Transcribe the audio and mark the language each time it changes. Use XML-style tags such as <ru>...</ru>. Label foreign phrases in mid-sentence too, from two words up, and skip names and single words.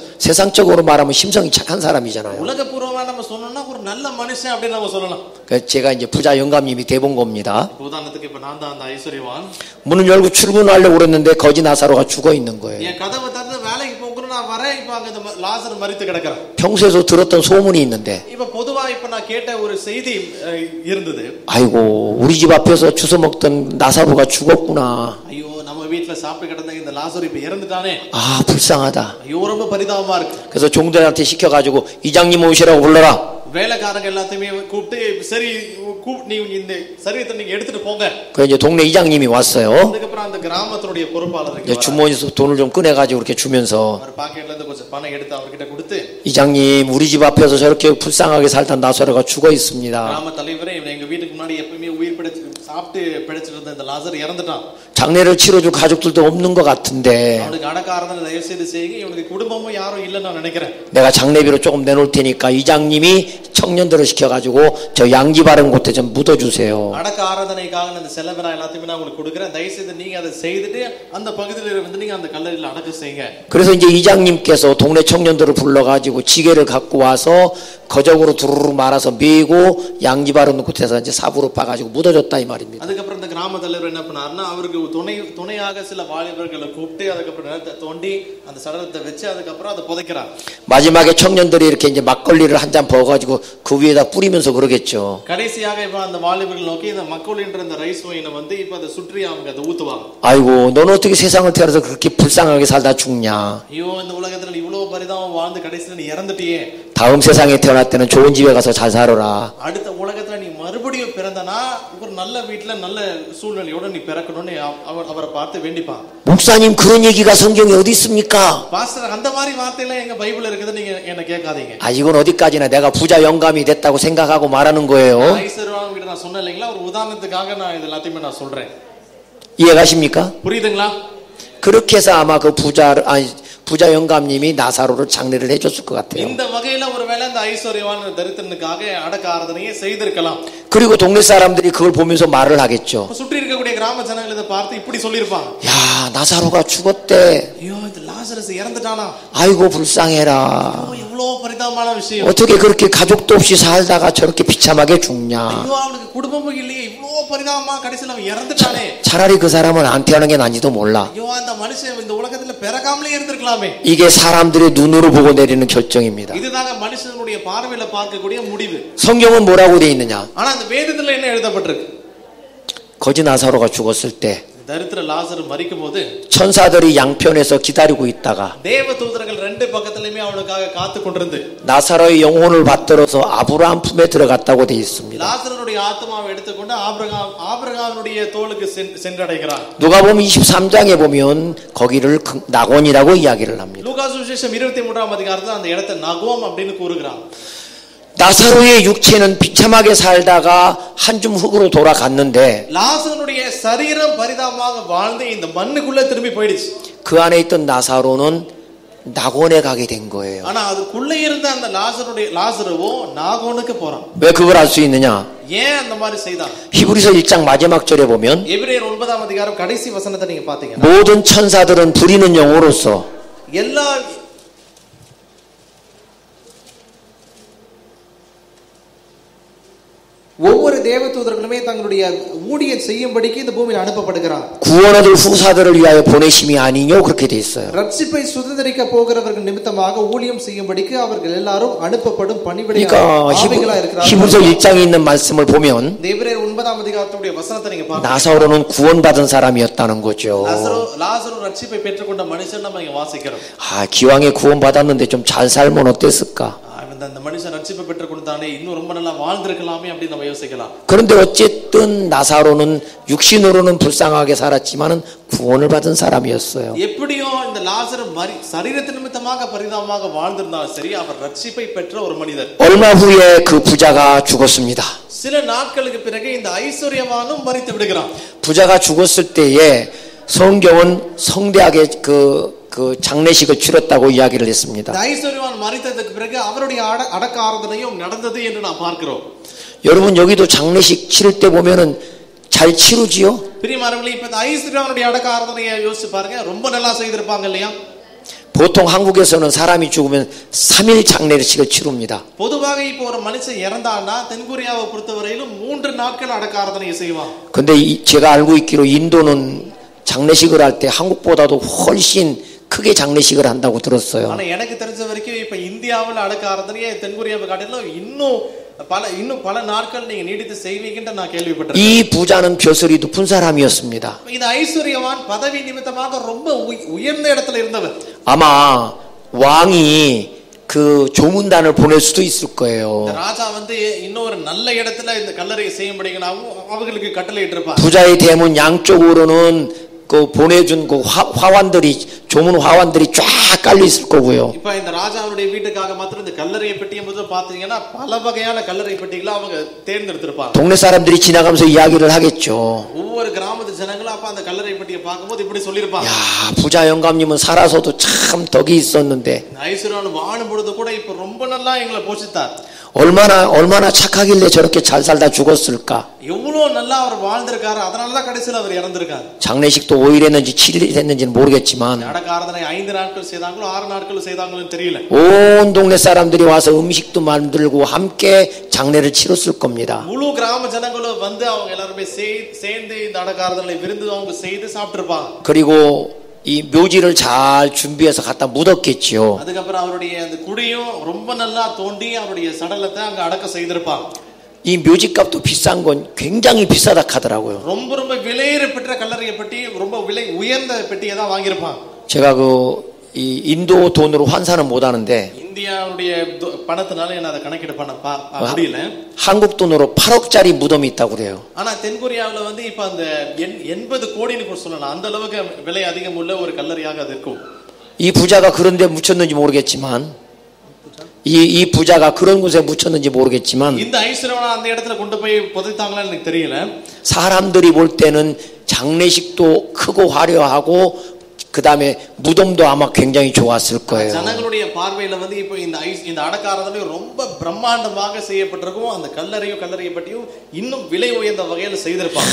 <ko>세상적으로 말하면 심성이 착한 사람이잖아요.</ko> <ta>உலகபூர்வமா நம்ம சொன்னோம்னா ஒரு நல்ல மனுஷன் அப்படி நம்ம சொல்லலாம்.</ta> <ko>제가 이제 부자 영감님이 돼본 겁니다.</ko> <ta>உதாரணத்துக்கு இப்ப நான் தான் அந்த ஐஸ்வர்யவான்.</ta> <ko>문을 열고 출근하려고 그랬는데 거지 나사로가 죽어 있는 거예요.</ko> <ta>என் கதவை திறந்து வேலைக்கு போகணும் நான் வரேன். இப்ப அங்க லாசரு மரித்து கிடக்குறான்.</ta> <ko>평소에도 들었던 소문이 있는데.</ko> <ta>இப்ப பொதுவா இப்ப நான் கேட்ட ஒரு செய்தி இருந்தது.</ta> <ko>아이고, 우리 집 앞에서 주워 먹던 나사로가 죽었구나.</ko> <ta>ஐயோ, நம்ம வீட்ல சாப்பிட்டு கிடந்த இந்த லாசரு இப்ப இறந்துட்டானே.</ta> <ko>아, 불쌍하다.</ko> <ta>ஐயோ, ரொம்ப பரிதாபமா இருக்கு.</ta> <ko>그래서 종들한테 시켜가지고 이장님 오시라고 불러라.</ko> <ta>வேலைக்காரங்க எல்லாத்தையுமே கூப்பிட்டு சரி நீ இந்த சரீரத்தை நீங்க எடுத்துட்டு போங்க.</ta> <ko>그 이제 동네 이장님이 왔어요.</ko> <ta>அதுக்கப்புறம் அந்த கிராமத்தினுடைய பொறுப்பாளர்</ta> <ko>이제 주머니에서 돈을 좀 꺼내가지고 이렇게 주면서</ko> <ta>அவர் பாக்கெட்ல இருந்து கொஞ்சம் பணம் எடுத்து அவர்கிட்ட கொடுத்து</ta> <ko>이장님, 우리 집 앞에서 저렇게 불쌍하게 살던 나사로가 죽어 있습니다.</ko> <ta>கிராம தலைவரே, எங்க வீட்டுக்கு முன்னாடி எப்பவுமே உயிர் பிழைச்சு சாப்பிட்டு பிழைச்சிட்டு இருந்த இந்த லாசர் இறந்துட்டான்.</ta> <ko>장례를 치러줄 가족들도 없는 것 같은데</ko> <ta>அவனுக்கு அடக்காரதனை தயவு செய்து செய்யுங்க. இவனுக்கு குடும்பமும் யாரும் இல்லைன்னு நான் நினைக்கிறேன்.</ta> <ko>내가 장례비로 조금 내놓을 테니까 이장님이 청년들을 시켜가지고 저 양지 바른 곳에 좀 묻어주세요.</ko> <ta>அடக்க ஆராதனைக்காக அந்த செலவினா எல்லாத்தையுமே நான் உங்களுக்கு கொடுக்குறேன். தயவு செய்து நீங்க அதை செய்துட்டு அந்த பகுதியில் வந்து நீங்க அந்த கல்லறையில் அடக்க செய்யுங்க.</ta> <ko>그래서 이제 이장님께서 동네 청년들을 불러가지고 지게를 갖고 와서 거적으로 두루루 말아서 메고 양지 바른 곳에서 이제 삽으로 빠가지고 묻어줬다 이 말입니다.</ko> <ta>அதுக்கப்புறம் இந்த கிராம தலைவர் என்ன பண்ணாருன்னா அவருக்கு துணையாக சில வாலிபர்களை கூப்பிட்டு அதுக்கப்புறம் நிலத்தை தோண்டி அந்த சடலத்தை வச்சு அதுக்கப்புறம் அதை புதைக்கிறார்.</ta> <ko>마지막에 청년들이 이렇게 이제 막걸리를 한 잔 부어가지고 그 위에다 뿌리면서 그러겠죠.</ko> <ta>கடைசியாக இப்ப அந்த வாலிபர்கள் நோக்கி இந்த மக்களின்ற இந்த</ta> <en>rice wine</en> <ta>வந்து இப்ப அதை சுற்றி அவங்க அதை ஊத்துவாங்க.</ta> <ko>아이고, 너는 어떻게 세상을 태어나서 그렇게 불쌍하게 살다 죽냐.</ko> <ta>ஐயோ, இந்த உலகத்துல இவ்வளவு பரிதாபம் வாழ்ந்து கடைசியில நீ இறந்துட்டியே.</ta> <ko>다음 세상에 태어날 때는 좋은 집에 가서 잘 살아라.</ko> <ta>அடுத்த உலகத்துல நீ மறுபடியும் பிறந்தனா ஒரு நல்ல வீட்டுல நல்ல சூழ்நிலையோட நீ பிறக்கணும்னு அவரை பார்த்து வேண்டிப்பான்.</ta> <ko>목사님, 그런 얘기가 성경에 어디 있습니까?</ko> <ta>பாஸ்டர், அந்த மாதிரி வார்த்தையெல்லாம் எங்க பைபிள்ல இருக்குது நீங்க என்ன கேட்காதீங்க.</ta> <ko>아, 이건 어디까지나 내가 부자 영감이 됐다고 생각하고 말하는 거예요.</ko> <ta>ஐஸ்வர்யவான் கிட்ட நான் சொன்னேன் இல்லைங்களா, ஒரு உதாரணத்துக்காக நான் இது எல்லாத்தையுமே நான் சொல்றேன்.</ta> <ko>이해가십니까?</ko> <ta>புரியுதுங்களா?</ta> <ko>그렇게 해서 아마 그 부자 영감님이 나사로를 장례를 해줬을 것 같아요.</ko> <ta>இந்த வகையில ஒருவேளை இந்த ஐஸ்வர்யவான் தரித்திரனுக்காக அடக்க ஆராதனையை செய்திருக்கலாம்.</ta> <ko>그리고 동네 사람들이 그걸 보면서 말을 하겠죠.</ko> <ta>சுற்றி இருக்கக்கூடிய கிராம ஜனங்கள் இதை பார்த்து இப்படி சொல்லியிருப்பாங்க.</ta> <ko>야, 나사로가 죽었대.</ko> <ta>ஐயோ, இந்த லாசரஸ் இறந்துட்டானா.</ta> <ko>아이고, 불쌍해라.</ko> <ta>எவ்வளவு பரிதாபமான விஷயம்.</ta> <ko>어떻게 그렇게 가족도 없이 살다가 저렇게 비참하게 죽냐.</ko> <ta>ஐயோ, அவனுக்கு குடும்பமும் இல்லையே, இவ்வளவு பரிதாபமா கடைசியில அவன் இறந்துட்டானே.</ta> <ko>차라리 그 사람은 안 태어난 게 난지도 몰라.</ko> <ta>ஐயோ, அந்த மனுஷன் இந்த உலகத்துல பிறக்காமலே இருந்திருக்கலாமே.</ta> <ko>이게 사람들의 눈으로 보고 내리는 결정입니다.</ko> <ta>இதுதாங்க மனுஷனுடைய பார்வையில பார்க்கக்கூடிய முடிவு.</ta> <ko>성경은 뭐라고 돼 있느냐?</ko> <ta>ஆனா அந்த வேதத்துல என்ன எழுதப்பட்டிருக்கு?</ta> <ko>거지 나사로가 죽었을 때</ko> <ta>தரித்திர லாசரு மரிக்கும்போது</ta> <ko>천사들이 양편에서 기다리고 있다가</ko> <ta>தேவ தூதர்கள் ரெண்டு பக்கத்துலயுமே அவனுக்காக காத்து கொண்டிருந்து</ta> <ko>나사로의 영혼을 받들어서 아브라함 품에 들어갔다고 돼 있습니다.</ko> <ta>லாசருடைய ஆத்மாவை எடுத்துக்கொண்டு ஆபிரகாமுடைய தோளுக்கு சென்றடைகிறார்.</ta> <ko>누가복음 23장에 보면 거기를 나곤이라고 이야기를 합니다.</ko> <ta>லூக்கா சுவிசேஷம் 23ஆம் அதிகாரத்துல அந்த இடத்தை நகோம் அப்படின்னு கூறுகிறார்.</ta> <ko>나사로의 육체는 비참하게 살다가 한 줌 흙으로 돌아갔는데</ko> <ta>லாசருடைய சரீரம் பரிதாபமாக வாழ்ந்து இந்த மண்ணுக்குள்ள திரும்பி போயிடுச்சு.</ta> <ko>그 안에 있던 나사로는 나곤에 가게 된 거예요.</ko> <ta>ஆனா அதுக்குள்ள இருந்த அந்த லாசருவோ நாகோனுக்கு போறான்.</ta> <ko>왜 그걸 알 수 있느냐?</ko> <ta>ஏன் அந்த மாதிரி செய்தான்?</ta> <ko>히브리서 1장 마지막 절에 보면</ko> <ta>எபிரேயர் 9ஆம் அதிகாரம் கடைசி வசனத்தை நீங்க பாத்தீங்கன்னா</ta> <ko>모든 천사들은 부리는 영으로서</ko> <ta>எல்லா ஒவ்வொரு தேவதூதர்களுமே தங்களுடைய ஊழியம் செய்யும்படிக்கு இந்த பூமியில் அனுப்பப்படுகிறார்.</ta> <ko>구원 얻을 후사들을 위하여 보내심이 아니뇨 그렇게 돼 있어요.</ko> <ta>ரட்சிப்பை சுதந்தரிக்க போகிறவர்கள் நிமித்தமாக ஊழியம் செய்யும்படிக்கு அவர்கள் எல்லாரும் அனுப்பப்படும் பணிவிடை ஆவிகளா இருக்கிறார்கள்.</ta> <ko>히브리서 1장에 있는 말씀을 보면</ko> <ta>எபிரேயர் 9ஆம் அதிகாரத்துடைய வசனத்தை நீங்க பாருங்க.</ta> <ko>나사로는 구원받은 사람이었다는 거죠.</ko> <ta>லாசரு ரட்சிப்பை பெற்றுக்கொண்ட மனுஷன் நம்ம இங்க வாசிக்கிறோம்.</ta> <ko>기왕에 구원받았는데 좀 잘 살면 어땠을까?</ko> <ta>அந்த மனுஷன் ரட்சிப்பை பெற்றுக்கொண்டானே இன்னும் ரொம்ப நல்லா வாழ்ந்திருக்கலாமே அப்படி நம்ம யோசிக்கலாம்.</ta> <ko>그런데 어쨌든 나사로는 육신으로는 불쌍하게 살았지만은 구원을 받은 사람이었어요.</ko> <ta>எப்படியோ இந்த லாசரு சரீரத்தின் நிமித்தமாக பரிதாபமாக வாழ்ந்திருந்தாலும் சரி அவர் ரட்சிப்பை பெற்ற ஒரு மனிதர்.</ta> <ko>얼마 후에 그 부자가 죽었습니다.</ko> <ta>சில நாட்களுக்கு பிறகு இந்த ஐஸ்வர்யவானும் மரித்து விடுகிறான்.</ta> <ko>부자가 죽었을 때에 성경은 성대하게 그 장례식을 치렀다고 이야기를 했습니다.</ko> <ta>ஐஸ்வர்யவான் மரித்ததற்கு பிறகு அவருடைய அடக்க ஆராதனையும் நடந்தது என்று நாம் பார்க்கிறோம்.</ta> <ko>여러분 여기도 장례식 치를 때 보면은 잘 치르지요?</ko> <ta>பிரியமானவர்களே இப்ப ஐஸ்வர்யவானுடைய அடக்க ஆராதனையை யோசிச்சு பாருங்க ரொம்ப நல்லா செய்திருப்பாங்க இல்லையா?</ta> <ko>보통 한국에서는 사람이 죽으면 3일 장례식을 치릅니다.</ko> <ta>பொதுவாக இப்போ ஒரு மனுஷன் இறந்தான்னா தென்கொரியாவை பொறுத்தவரையிலும் 3 நாட்கள் அடக்க ஆராதனையை செய்வாங்க.</ta> <ko>근데 제가 알고 있기로 인도는 장례식을 할 때 한국보다도 훨씬 크게 장례식을 한다고 들었어요.</ko> <ta>ஆனா எனக்கு தெரிஞ்ச வரைக்கும் இப்ப இந்தியாவுல அடக்க ஆராதனையை தென்கொரியாவை காட்டிலும் இன்னும் பல நாட்கள் நீங்க நீடித்து செய்வீங்கன்னு நான் கேள்விப்பட்டேன்.</ta> <ko>이 부자는 벼슬이 높은 사람이었습니다.</ko> <ta>இந்த ஐஸ்வர்யவான் பதவி நிமித்தமாக ரொம்ப உயர்ந்த இடத்துல இருந்தவர்.</ta> <ko>아마 왕이 그 조문단을 보낼 수도 있을 거예요.</ko> <ta>ராஜா வந்து இன்னொரு நல்ல இடத்துல இந்த கல்லறையை செய்யும்படியாகவும் அவங்களுக்கு கட்டளையிட்டு இருப்பார்.</ta> <ko>부자의 대문 양쪽으로는 그 보내준 그 화환들이 조문 화환들이 쫙 깔려 있을 거고요.</ko> <ta>இப்ப இந்த ராஜாவுடைய வீட்டுக்காக மாத்திரம் இந்த கல்லறை பெட்டியை முதல்ல பாத்தீங்கன்னா பல வகையான கல்லறை பெட்டிகளை அவங்க தேர்ந்தெடுத்திருப்பாங்க.</ta> <ko>동네 사람들이 지나가면서 이야기를 하겠죠.</ko> <ta>ஒவ்வொரு கிராமத்து ஜனங்களும் அப்ப அந்த கல்லறை பெட்டியை பார்க்கும்போது இப்படி சொல்லிருப்பாங்க.</ta> <ko>야, 부자 영감님은 살아서도 참 덕이 있었는데.</ko> <ta>ஐஸ்வர்யவான் வாழும் பொழுது கூட இப்ப ரொம்ப நல்லா எங்களை போஷித்தார்.</ta> <ko>얼마나 착하길래 저렇게 잘 살다 죽었을까?</ko> <ta>எவ்வளவு நல்லா அவர் வாழ்ந்திருக்காரு. அதனால தான் கடைசில அவர் இறந்திருக்காரு.</ta> <ko>장례식도 5일 했는지 7일 했는지는 모르겠지만</ko> <ta>அடக்க ஆராதனை 5 நாட்கள் செய்தாங்களோ 6 நாட்கள் செய்தாங்களோன்னு தெரியல.</ta> <ko>온 동네 사람들이 와서 음식도 만들고 함께 장례를 치렀을 겁니다.</ko> <ta>முழு கிராம ஜனங்களும் வந்து அவங்க எல்லாரும் சேர்ந்து இந்த அடக்க ஆராதனை விருந்து அவங்க செய்து சாப்பிட்டிருப்பாங்க.</ta> <ko>그리고 이 묘지를 잘 준비해서 갖다 묻었겠지요.</ko> <ta>அதுக்கப்புறம் அவருடைய அந்த குடியும் ரொம்ப நல்லா தோண்டி அவருடைய சடலத்தை அங்க அடக்க செய்திருப்பாங்க.</ta> <ko>이 묘지값도 비싼 건 굉장히 비싸다 하더라고요.</ko> <ta>ரொம்ப விலையேறப்பெற்ற கல்லறையை பெட்டி ரொம்ப விலை உயர்ந்த பெட்டியை தான் வாங்கியிருப்பாங்க.</ta> <ko>제가 이 인도 돈으로 환산은 못 하는데</ko> <ta>இந்தியாவுடைய பணத்தினால என்ன அதை கணக்கிட பண்ண முடியல.</ta> <ko>한국 돈으로 8억짜리 무덤이 있다고 그래요.</ko> <ta>ஆனா தென்கொரியாவுல வந்து இப்ப அந்த 80 கோடின்னு கூட சொல்லலாம். அந்த அளவுக்கு விலை அதிகம் உள்ள ஒரு கல்லறையாக அது இருக்கும்.</ta> <ko>이 부자가 그런 데 묻혔는지 모르겠지만 이 부자가 그런 곳에 묻혔는지 모르겠지만</ko> <ta>இந்த ஐஸ்வர்யவான் அந்த இடத்துல கொண்டு போய் புதைத்தாங்களான்னு எனக்கு தெரியல.</ta> <ko>사람들이 볼 때는 장례식도 크고 화려하고 그 다음에 무덤도 아마 굉장히 좋았을 거예요.</ko> <ta>ஜனங்களுடைய பார்வையில வந்து இப்போ இந்த அடக்க ஆராதனை ரொம்ப பிரம்மாண்டமாக செய்யப்பட்டிருக்கும். அந்த கல்லறையை பற்றியும் இன்னும் விலை உயர்ந்த வகையில செய்திருப்பாங்க.</ta>